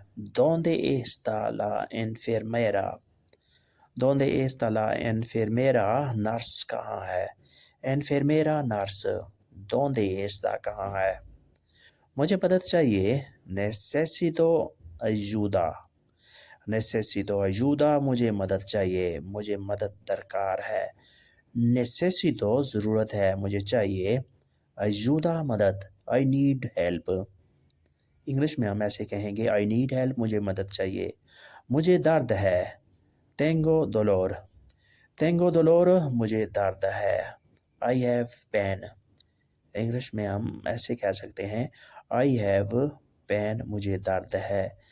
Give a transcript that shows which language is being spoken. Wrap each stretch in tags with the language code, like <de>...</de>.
<es>¿Dónde está la enfermera? ¿Dónde está la enfermera?</es> <hi>Nurse कहाँ है? enfermera nurse.</hi> <es>¿Dónde está</es> <hi>कहाँ है? मुझे मदद चाहिए,</hi> <es>necesito ayuda,</es> <hi>मुझे मदद चाहिए, मुझे मदद दरकार है। necesito ज़रूरत है, मुझे चाहिए।</hi> <en>ayuda मदद, I need help।</en> <hi>इंग्लिश में हम ऐसे कहेंगे</hi> <en>I need help,</en> <hi>मुझे मदद चाहिए। मुझे दर्द है,</hi> <es>tengo dolor,</es> <hi>मुझे दर्द है।</hi> <en>I have pain।</en> <hi>इंग्लिश में हम ऐसे कह सकते हैं</hi> <en>I have pain,</en> <hi>मुझे दर्द है।</hi>